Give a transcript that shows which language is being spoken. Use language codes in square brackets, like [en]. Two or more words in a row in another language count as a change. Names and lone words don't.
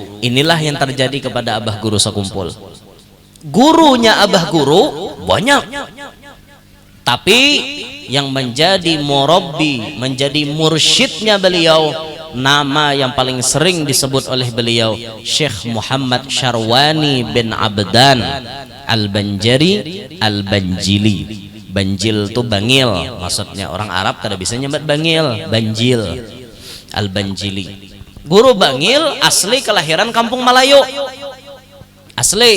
[id] Inilah yang terjadi kepada Abah Guru Sekumpul. Gurunya Abah Guru banyak, tapi yang menjadi murabbi, menjadi mursyidnya beliau, nama yang paling sering disebut oleh beliau Syekh Muhammad Syarwani bin Abdan Al-Banjari Al-Banjili. [bjn] Banjil itu bangil, maksudnya orang Arab kada bisa nyebut bangil, banjil. [id] Al-Banjili. Guru bangil asli kelahiran Kampung Melayu. Asli.